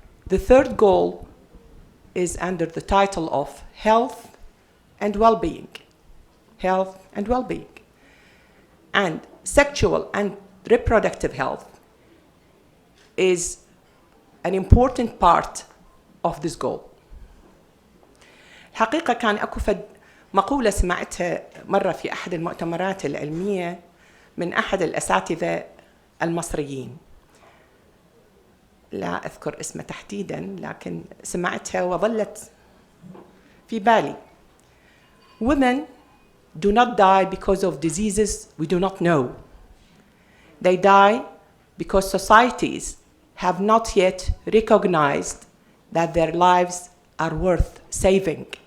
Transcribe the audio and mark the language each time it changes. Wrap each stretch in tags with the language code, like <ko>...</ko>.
<en>The third goal is under the title of health and well-being. Health and well-being. And sexual and reproductive health is an important part of this goal.</en> <ar>الحقيقة كان أكو مقولة سمعتها مرة في أحد المؤتمرات العلمية من أحد الأساتذة المصريين، لا أذكر اسمه تحديداً لكن سمعتها وظلت في بالي.</ar> <en>Women do not die because of diseases we do not know. They die because societies have not yet recognized that their lives are worth saving.</en>